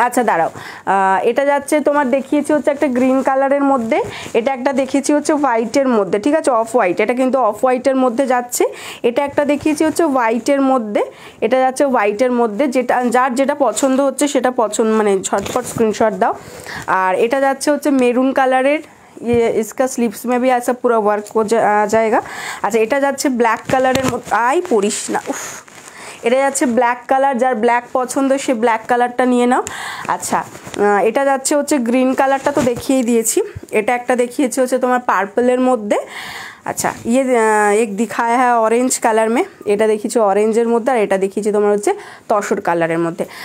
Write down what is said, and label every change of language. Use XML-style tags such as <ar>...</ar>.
<bn>আচ্ছা দাঁড়াও, এটা যাচ্ছে তোমার দেখিয়েছি হচ্ছে একটা গ্রিন কালারের মধ্যে, এটা একটা দেখিয়েছি হচ্ছে হোয়াইটের মধ্যে, ঠিক আছে, অফ হোয়াইট, এটা কিন্তু অফ হোয়াইটের মধ্যে যাচ্ছে। এটা একটা দেখিয়েছি হচ্ছে হোয়াইটের মধ্যে, এটা যাচ্ছে হোয়াইটের মধ্যে। যার যেটা পছন্দ হচ্ছে সেটা মানে ঝটপট স্ক্রিনশট দাও। আর এটা যাচ্ছে হচ্ছে মেরুন কালারের,</bn> <hi>इसका स्लीव्स में भी ऐसा पूरा वर्क हो जाएगा।</hi> <bn>अच्छा, এটা যাচ্ছে ব্ল্যাক কালারের মধ্যে, পরিস না, উফ, এটা যাচ্ছে ব্ল্যাক কালার, যার ব্ল্যাক পছন্দ সে ব্ল্যাক কালারটা নিয়ে নাও। আচ্ছা, এটা যাচ্ছে হচ্ছে গ্রিন কালারটা তো দেখিয়েই দিয়েছি। এটা একটা দেখিয়েছি হচ্ছে তোমার পার্পলের মধ্যে। अच्छा,</bn> <hi>ये एक दिखाया है ऑरेंज कलर में,</hi> <bn>এটা দেখিয়েছি অরেঞ্জের মধ্যে, আর এটা দেখিয়েছি তোমার হচ্ছে তসর কালারের মধ্যে।</bn>